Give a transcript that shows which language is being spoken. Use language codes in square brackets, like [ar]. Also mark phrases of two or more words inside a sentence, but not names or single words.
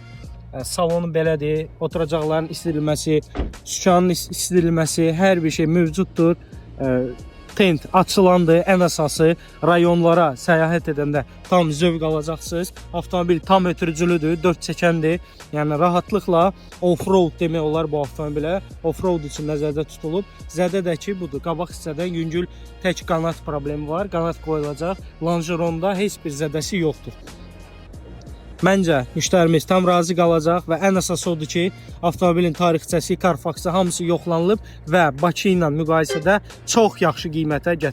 [az] Salonu belədir, oturacaqların istidilməsi, sükanın istidilməsi, hər bir şey mövcuddur. Tent açılandır, ən əsası rayonlara səyahət edəndə tam zövq alacaqsınız. Avtomobil tam ötürücülüdür, 4 çəkəndir. Yəni rahatlıqla off-road demək olar bu avtomobilə. Off-road üçün nəzərdə tutulub. Zədədəki budur, qabaq hissədən yüngül tək qanat problemi var. Qanat qoyulacaq. Lonjeronda heç bir zədəsi yoxdur. Məncə müştərimiz tam razı qalacaq və ən əsası odur ki, avtomobilin tarixçəsi, Carfaxı hamısı yoxlanılıb və Bakı ilə müqayisədə çox yaxşı qiymətə gətirilib.